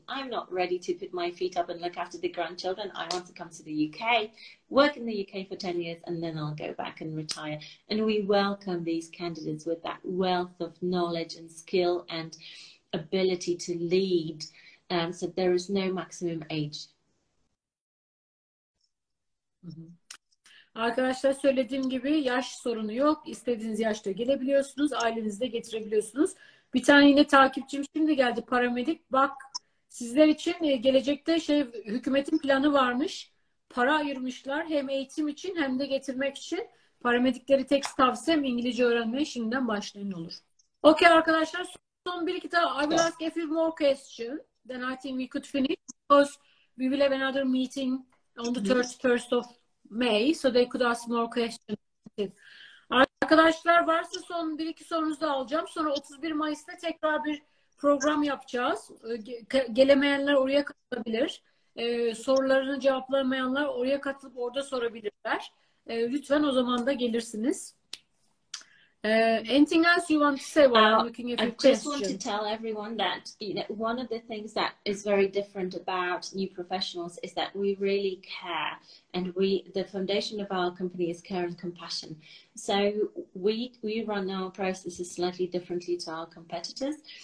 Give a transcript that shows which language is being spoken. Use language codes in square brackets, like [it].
[en] I'm not ready to put my feet up and look after the grandchildren. I want to come to the UK, work in the UK for 10 years, and then I'll go back and retire. And we welcome these candidates with that wealth of knowledge and skill and ability to lead. So there is no maximum age. [tr] Arkadaşlar, söylediğim gibi yaş sorunu yok. İstediğiniz yaşta gelebiliyorsunuz. Ailenizi de getirebiliyorsunuz. Bir tane yine takipçim şimdi geldi, paramedik. Bak, sizler için gelecekte hükümetin planı varmış. Para ayırmışlar hem eğitim için hem de getirmek için. Paramedikleri tek tavsiyem İngilizce öğrenmeye şimdiden başlayın olur. Okay arkadaşlar, son bir iki tane. [en] I will ask a few more questions. Then I think we could finish because we will have another meeting on the 31st of May, so they could ask more questions. [tr] Arkadaşlar, varsa son bir iki sorunuzu da alacağım. Sonra 31 Mayıs'ta tekrar bir program yapacağız. Gelemeyenler oraya katılabilir. Sorularını cevaplamayanlar oraya katılıp orada sorabilirler. Lütfen o zaman da gelirsiniz. [en] Anything else you want to say while I'm looking at your I just want to question? tell everyone that, you know, one of the things that is very different about new professionals is that we really care, and the foundation of our company is care and compassion. So we run our processes slightly differently to our competitors.